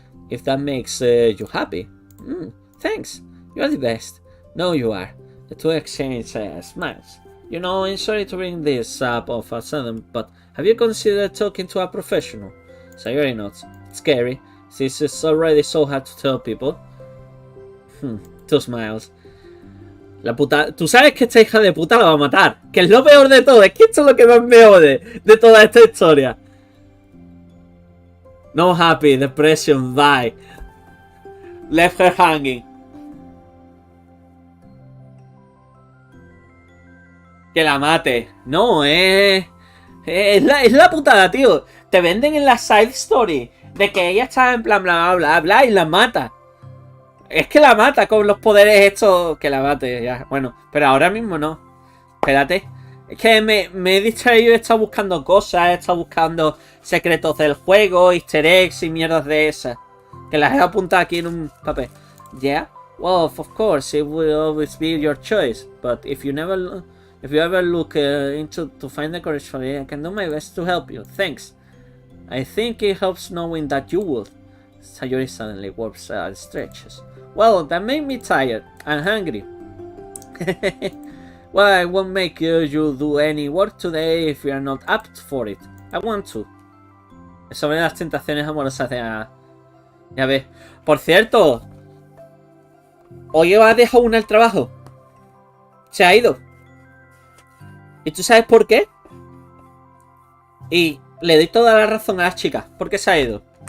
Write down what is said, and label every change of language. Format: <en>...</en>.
<en>If that makes you happy. Thanks. You're the best. No, you are. The two exchange smiles. You know, I'm sorry to bring this up of a sudden, but have you considered talking to a professional? Sayori nods. It's scary, since it's already so hard to tell people. Two smiles.</en> <es>La puta... Tú sabes que esta hija de puta la va a matar. Que es lo peor de todo. Es que esto es lo que más me ode de toda esta historia.</es> <en>No happy, depression, bye. Left her hanging.</en> <es>Que la mate. No, es la putada, tío. Te venden en la side story de que ella está en plan bla bla bla bla y la mata. Es que la mata con los poderes estos. Que la mate, ya. Bueno, pero ahora mismo no. Espérate. Es que me he distraído y he estado buscando cosas. He estado buscando secretos del juego, easter eggs y mierdas de esas. Que las he apuntado aquí en un papel.</es> <en>Yeah? Well, of course, it will always be your choice. But if you ever look into to find the courage for it, I can do my best to help you. Thanks. I think it helps knowing that you would. Sayori suddenly warps and stretches. Well, that made me tired and hungry. Well, I won't make you do any work today if you are not up for it. I want to.</en> <es>Sobre las tentaciones amorosas de... Ya ves. Por cierto, hoy ha dejado una el trabajo. Se ha ido. ¿Y tú sabes por qué? Y le doy toda la razón a las chicas. ¿Por qué se ha ido?</es>